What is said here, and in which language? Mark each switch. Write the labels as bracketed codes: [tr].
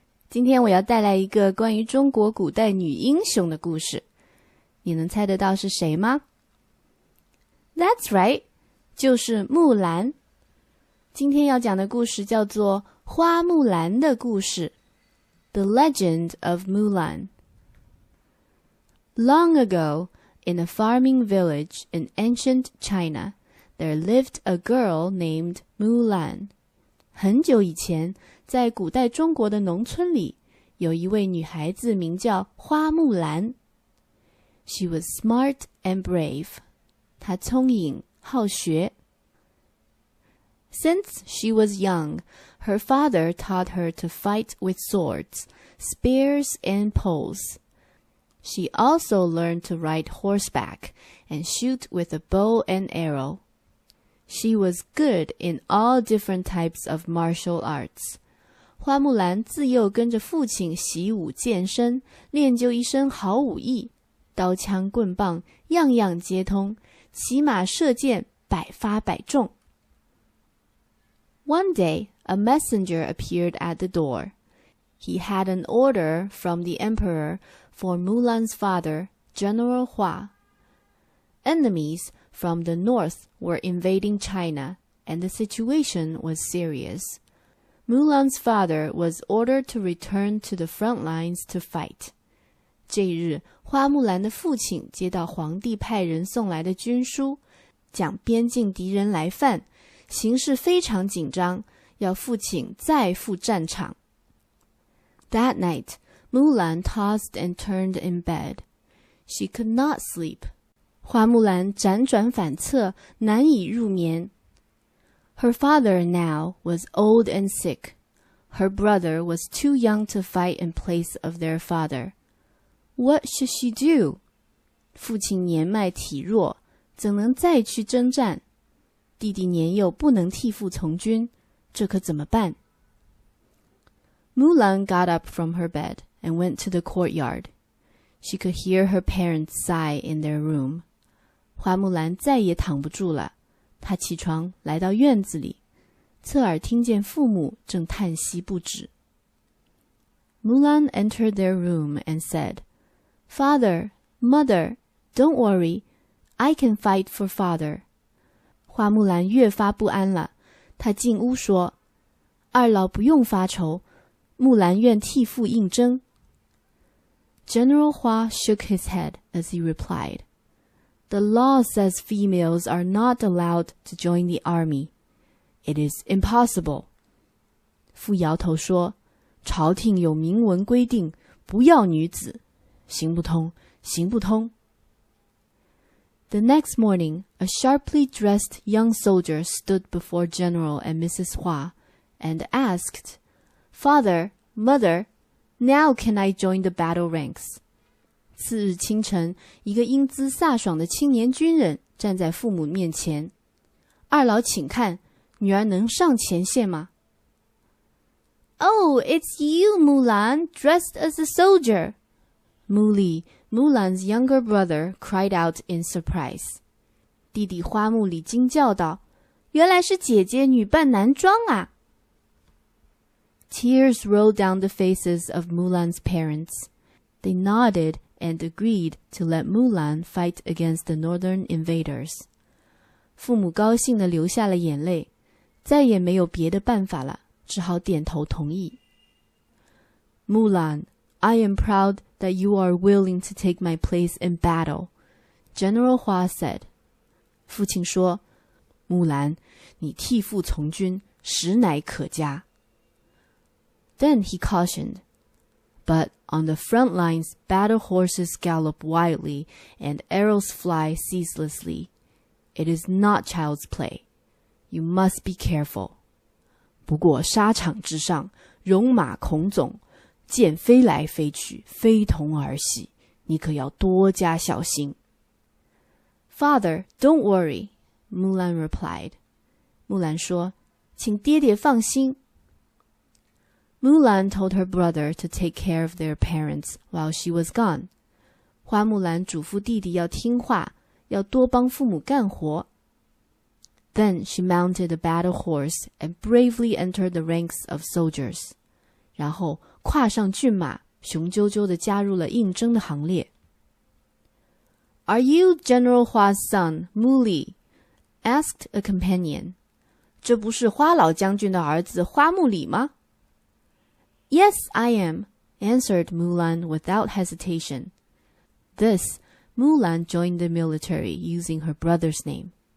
[zh] 今天我要带来一个关于中国古代女英雄的故事。你能猜得到是谁吗？ [en] That's right, [zh] 就是木兰。今天要讲的故事叫做《花木兰的故事》 [en] The Legend of Mulan. Long ago, in a farming village in ancient China, there lived a girl named Mulan. [zh] 很久以前，在古代中国的农村里，有一位女孩子名叫花木兰。 [en] She was smart and brave. [zh] 她聪颖好学。 [en] Since she was young, her father taught her to fight with swords, spears, and poles. She also learned to ride horseback and shoot with a bow and arrow. She was good in all different types of martial arts. [zh] 花木兰自幼跟着父亲习武健身，练就一身好武艺，刀枪棍棒样样皆通，骑马射箭百发百中。 [en] One day, a messenger appeared at the door. He had an order from the emperor for Mulan's father, General Hua. Enemies from the north were invading China, and the situation was serious. Mulan's father was ordered to return to the front lines to fight. [zh] 这日，花木兰的父亲接到皇帝派人送来的军书，讲边境敌人来犯，形势非常紧张，要父亲再赴战场。 [en] That night, Mulan tossed and turned in bed. She could not sleep. [zh] 花木兰辗转反侧，难以入眠。 [en] Her father now was old and sick. Her brother was too young to fight in place of their father. What should she do? [zh] 父亲年迈体弱，怎能再去征战？弟弟年幼，不能替父从军，这可怎么办？ [en] Mulan got up from her bed and went to the courtyard. She could hear her parents sigh in their room. [zh] 花木兰再也躺不住了，她起床来到院子里，侧耳听见父母正叹息不止。 [en] Mulan entered their room and said, Father, Mother, don't worry, I can fight for father. [zh] 花木兰越发不安了，她进屋说，二老不用发愁，木兰愿替父应征。 [en] General Hua shook his head as he replied,The law says females are not allowed to join the army. It is impossible. [zh] 父摇头说，朝廷有明文规定，不要女子，行不通，行不通。 [en] The next morning, a sharply dressed young soldier stood before General and Mrs. Hua and asked, Father, Mother, now can I join the battle ranks? [zh] 次日清晨，一个英姿飒爽的青年军人站在父母面前。二老请看，女儿能上前线吗？ [en] Oh, it's you, Mulan, dressed as a soldier. Muli, Mulan's younger brother, cried out in surprise. [zh] 弟弟花木里惊叫道，原来是姐姐女扮男装啊。 [en] Tears rolled down the faces of Mulan's parents. They nodded and agreed to let Mulan fight against the northern invaders. [zh] 父母高兴地流下了眼泪，再也没有别的办法了，只好点头同意。 [en] Mulan, I am proud that you are willing to take my place in battle, General Hua said. [zh] 父亲说，木兰，你替父从军，实乃可嘉。 [en] Then he cautioned,But on the front lines, battle horses gallop wildly and arrows fly ceaselessly. It is not child's play. You must be careful. [zh] 不过沙场之上，戎马孔总，箭飞来飞去，非同儿戏，你可要多加小心。 [en] Father, don't worry, Mulan replied. [zh] 木兰说，请爹爹放心。 [en] Mulan told her brother to take care of their parents while she was gone. [zh] 花木兰嘱咐弟弟要听话，要多帮父母干活。 [en] Then she mounted a battle horse and bravely entered the ranks of soldiers. [zh] 然后跨上骏马，雄赳赳地加入了应征的行列。 [en] Are you General Hua's son, Muli? Asked a companion. [zh] 这不是花老将军的儿子花木里吗？ [en] Yes, I am, answered Mulan without hesitation. Thus, Mulan joined the military using her brother's name.